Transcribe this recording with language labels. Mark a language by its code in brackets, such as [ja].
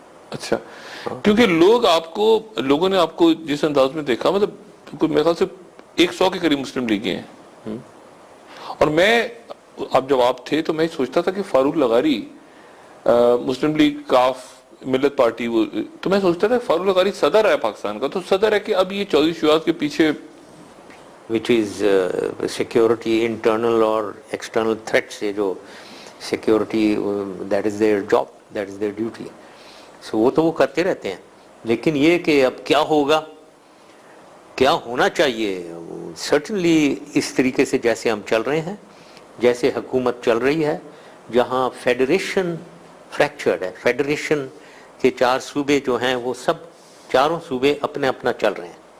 [ur] اچھا، کیونکہ لوگوں نے آپ کو جس انداز میں دیکھا، مطلب میرے خیال سے 100 کے قریب مسلم لیگیں ہیں. اور میں اب جب آپ تھے تو میں سوچتا تھا کہ فاروق لغاری مسلم لیگ کاف ملت پارٹی، وہ تو میں سوچتا تھا فاروق لغاری صدر ہے پاکستان کا، تو صدر ہے کہ اب یہ چودھری شجاعت کے پیچھے [en] which is security internal [ur] اور [en] external threat [ur] سے جو [en] security that is their job, that is their duty. so [ur] وہ تو وہ کرتے رہتے ہیں. لیکن یہ کہ اب کیا ہوگا، کیا ہونا چاہیے، [en] certainly [ur] اس طریقے سے جیسے ہم چل رہے ہیں، جیسے حکومت چل رہی ہے، جہاں فیڈریشن فریکچرڈ ہے، فیڈریشن کے 4 صوبے جو ہیں وہ سب 4 صوبے اپنے اپنا چل رہے ہیں،